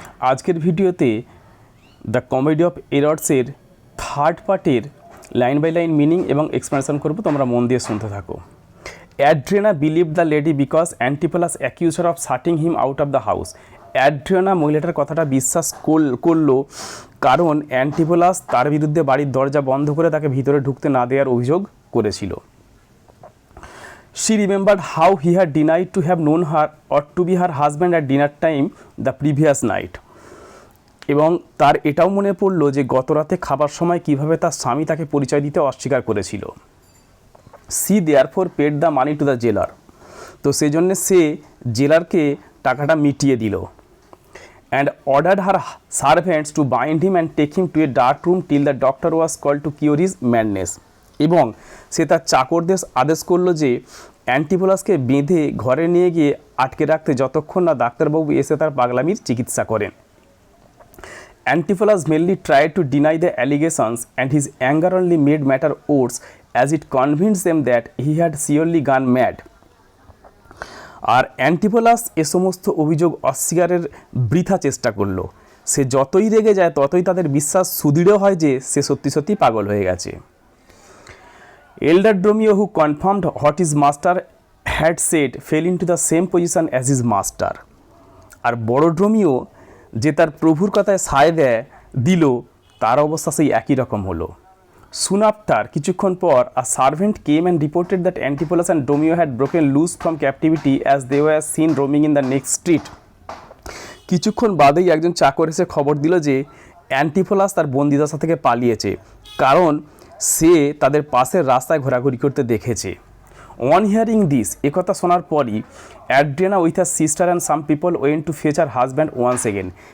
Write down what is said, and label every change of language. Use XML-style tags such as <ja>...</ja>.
<bn>আজকের ভিডিওতে the comedy of এরর্সের third পার্টের লাইন বাই লাইন মিনিং এবং এক্সপ্লেনেশন করবো, তোমরা মন দিয়ে শুনতে থাকো।</bn> <en>Adriana believe the lady because Antipholus accuse her of shutting him out of the house.</en> <bn>Adriana মহিলাটার কথাটা বিশ্বাস করলো কারণ অ্যান্টিপোলাস তার বিরুদ্ধে বাড়ির দরজা বন্ধ করে তাকে ভিতরে ঢুকতে না দেওয়ার অভিযোগ করেছিল।</bn> <en>She remembered how he had denied to have known her or to be her husband at dinner time the previous night.</en> <bn>এবং তার এটাও মনে পড়ল যে গত রাতে খাবার সময় কিভাবে তার স্বামী তাকে পরিচয় দিতে অস্বীকার করেছিল।</bn> <en>She therefore paid the money to the jailer.</en> <bn>তো সেই জন্য সে জেলারকে টাকাটা মিটিয়ে দিল।</bn> <en>And ordered her servants to bind him and take him to a dark room till the doctor was called to cure his madness.</en> <bn>এবং সে তার চাকরদের আদেশ করলো যে অ্যান্টিপোলাসকে বেঁধে ঘরে নিয়ে গিয়ে আটকে রাখতে যতক্ষণ না ডাক্তারবাবু এসে তার পাগলামির চিকিৎসা করেন।</bn> <en>Antipholus mainly tried to deny the allegations and his anger only made matter worse as it convince them that he had surely gone mad.</en> <bn>আর অ্যান্টিপোলাস এ সমস্ত অভিযোগ অস্বীকারের বৃথা চেষ্টা করলো। সে যতই রেগে যায় ততই তাদের বিশ্বাস সুদৃঢ় হয় যে সে সত্যি সত্যি পাগল হয়ে গেছে।</bn> <en>Elder Dromio, who confirmed what his master had said, fell into the same position as his master.</en> <bn>আর বড় ড্রোমিও যে তার প্রভুর কথায় সায় দিল তার অবস্থা সেই একই রকম হলো।</bn> <en>Soon after,</en> <bn>কিছুক্ষণ পর,</bn> <en>a servant came and reported that Antipholus and Dromio had broken loose from captivity as they were seen roaming in the next street.</en> <bn>কিছুক্ষণ বাদেই একজন চাকর এসে খবর দিল যে অ্যান্টিফোলাস তার বন্দিদশা থেকে পালিয়েছে, কারণ সে তাদের পাশের রাস্তায় ঘোরাঘুরি করতে দেখেছে।</bn> <en>on hearing this,</en> <bn>একথা শোনার পরই</bn> <en>Adriana with her sister and some people went to fetch her husband once again.</en>